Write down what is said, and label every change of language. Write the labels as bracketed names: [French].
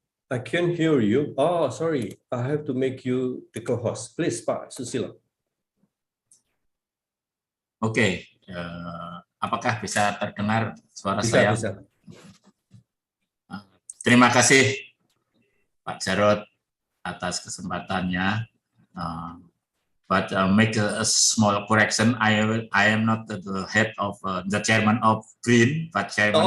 [English] I can't hear you. Oh, sorry. I have to make you the co-host. Please, Pak Susilo. [Indonesian] Oke, apakah bisa terdengar suara saya? Bisa. Terima kasih Pak Jarod atas kesempatannya. [English] But make a small correction. I am not the head of the chairman of BRIN, but chairman.